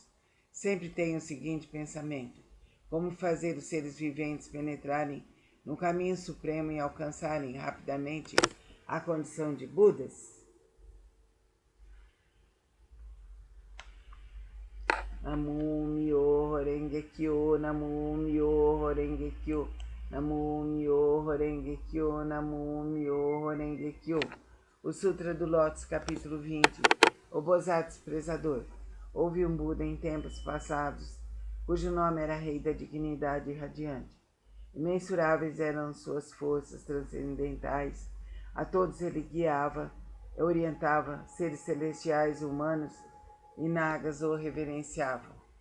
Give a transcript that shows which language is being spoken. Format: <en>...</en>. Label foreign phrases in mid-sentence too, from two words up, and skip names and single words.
<pt>Sempre tenho o seguinte pensamento: como fazer os seres viventes penetrarem no caminho supremo e alcançarem rapidamente a condição de Budas?</pt> <ja>南無妙法蓮華経、南無妙法蓮華経、南無妙法蓮華経、南無妙法蓮華経.</ja> <pt>O Sutra do Lótus, capítulo 20. O Bosatsu Expressador. Houve um Buda em tempos passados, cujo nome era Rei da Dignidade Radiante. Imensuráveis eram suas forças transcendentais. A todos ele guiava, orientava, seres celestiais e humanos e nagas o reverenciavam.</pt>